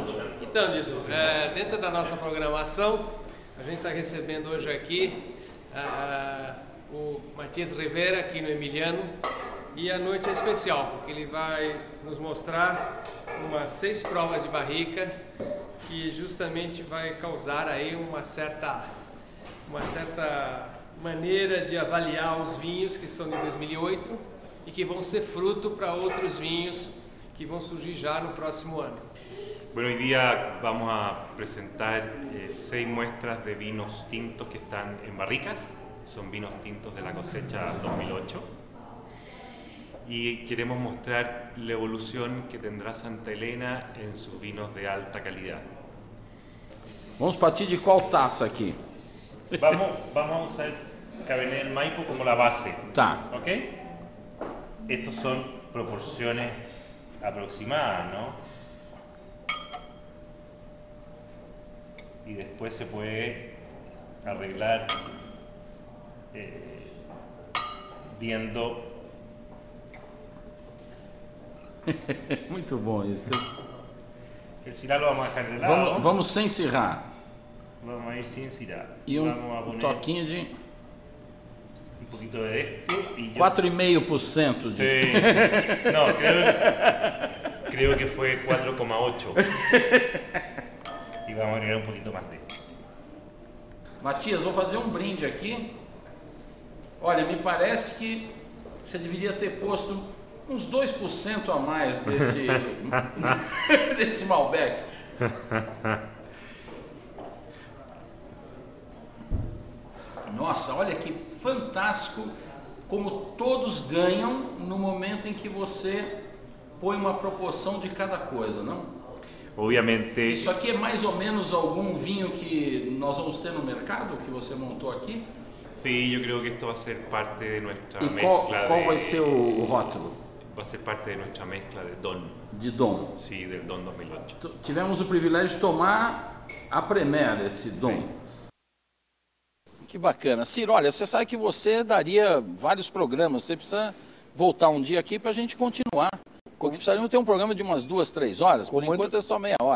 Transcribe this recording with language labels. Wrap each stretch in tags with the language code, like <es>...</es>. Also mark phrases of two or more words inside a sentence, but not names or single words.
<pt>Então, Dido, dentro da nossa programação, a gente está recebendo hoje aqui o Matias Rivera, aqui no Emiliano, e a noite é especial, porque ele vai nos mostrar umas 6 provas de barrica que justamente vai causar aí uma certa maneira de avaliar os vinhos que são de 2008 e que vão ser fruto para outros vinhos que vão surgir já no próximo ano.</pt> <es>Bueno, hoy día vamos a presentar 6 muestras de vinos tintos que están en barricas. Son vinos tintos de la cosecha 2008. Y queremos mostrar la evolución que tendrá Santa Helena en sus vinos de alta calidad.</es> <pt>Vamos partir de qual taça aqui?</pt> <es>Vamos a usar Cabernet del Maipo como la base.</es> <pt>Tá.</pt> <es>¿Ok? Estos son proporciones aproximadas, ¿no? Y después se puede arreglar viendo.</es> <pt>Muito bom isso.</pt> <es>El Syrah lo vamos a dejar de lado.</es> <pt>Vamos sem Syrah.</pt> <es>Vamos a ir sin Syrah.</es> <pt>E</pt> <es>vamos a poner</es> <pt>toquinho de...</pt> <es>un poquito de esto. Y 4,5% de... Sí. No, creo que fue 4,8. Y vamos a agregar un poquito más de esto.</es> <pt>Matias, vou fazer um brinde aqui. Olha, me parece que você deveria ter posto uns 2% a mais desse Malbec. Nossa, olha que fantástico como todos ganham no momento em que você põe uma proporção de cada coisa, não? Obviamente. Isso aqui é mais ou menos algum vinho que nós vamos ter no mercado, que você montou aqui?</pt> <es>Sí, yo creo que esto va a ser parte de nuestra</es> <pt>E</pt> <es>mezcla.</es> <pt>qual vai ser o rótulo?</pt> <es>Va a ser parte de nuestra mezcla de Don.</es> <pt>De Dom.</pt> <es>Sí, del Don 2008.</es> <pt>Tivemos o privilégio de tomar a Premier esse Dom. Que bacana. Ciro, olha, você sabe que você daria vários programas, você precisa voltar um dia aqui para a gente continuar. Porque precisaríamos ter um programa de umas 2, 3 horas, por enquanto é só meia hora.</pt>